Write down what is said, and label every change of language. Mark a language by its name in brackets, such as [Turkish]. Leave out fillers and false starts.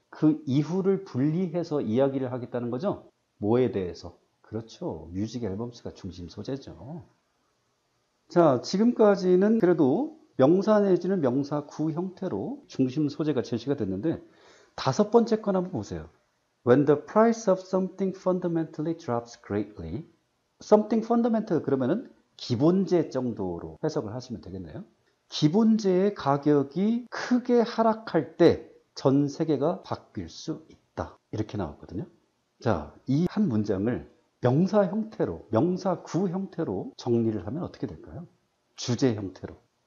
[Korean] 그 이후를 분리해서 이야기를 하겠다는 거죠. 뭐에 대해서? 그렇죠. 뮤직 앨범스가 중심 소재죠. 자, 지금까지는 그래도 명사 내지는 명사구 형태로 중심 소재가 제시가 됐는데 다섯 번째 건 한번 보세요. [English] When the price of something fundamentally drops greatly. something fundamental [Korean] 그러면은 기본재 정도로 해석을 하시면 되겠네요. 기본재의 가격이 크게 하락할 때 전 세계가 바뀔 수 있다. 이렇게 나왔거든요. 자, 이 한 문장을 명사 형태로, 명사구 형태로 정리를 하면 어떻게 될까요? 주제 형태로.